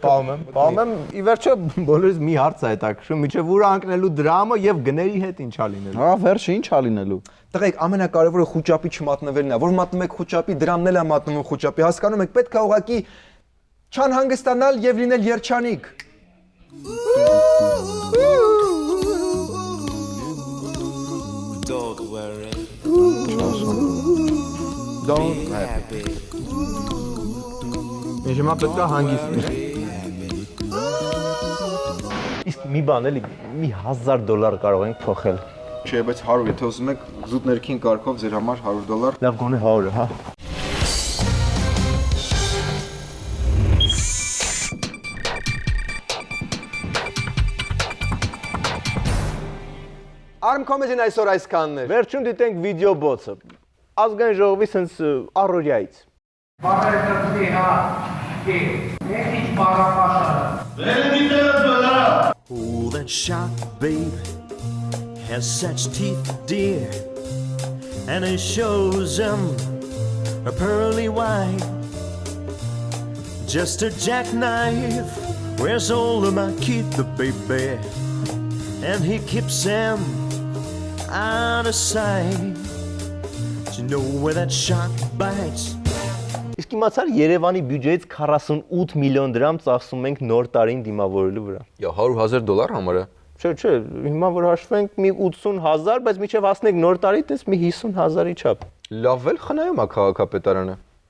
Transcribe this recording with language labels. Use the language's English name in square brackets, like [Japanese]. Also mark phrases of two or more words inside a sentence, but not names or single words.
[Armenian] Պահում եմ, ի վերջո բոլորից մի հարց է հետաքրքրում, միջև ուր անկնելու դրամը եւ գների հետ ինչ ա լինելու։ Հա, վերջը ինչ ա լինելու։ Տղեկ, ամենակարևորը խոճապի չմատնվելն է, որ մատնում եք խոճապի, դրամն էլ է մատնում խոճապի, հասկանում եք, պետք է ուղղակի չանհանգստանալ եւ լինել երջանիկ։ [English] Don't worry. Don't happy։ [Armenian] Ինչ հիմա պետք է հանգիստ։ Իսկ մի բան էլի, մի $1000 կարող ենք փոխել։ Չէ, բայց 100, եթե ուզում եք զուտ ներքին կարգով ձեր համար $100։ Լավ, գոնե 100-ը, հա։ Arm Comedy-ն այսօր այսքանն էր։ Վերջում դիտենք վիդեո բոցը։ Ազգային ժողովի sense առօրյայից։ Բարեկամների հա, ինչ բարապաշարը։ [English] Oh, that shark, babe, has such teeth, dear, and it shows them a pearly white. Just a jackknife, where's all of my kid, the baby, and he keeps them out of sight. Do you know where that shark bites? [Armenian] Իսկ իմացար Երևանի բյուջեից 48 միլիոն դրամ ծախսում ենք նոր տարին դիմավորելու վրա։ $100,000 համար է։ Չէ, հիմա որ հաշվենք մի 80,000, բայց միջև հասնենք նոր տարի, տես մի 50,000-ի չափ։ Լավ էլ խնայում է քաղաքապետարանը։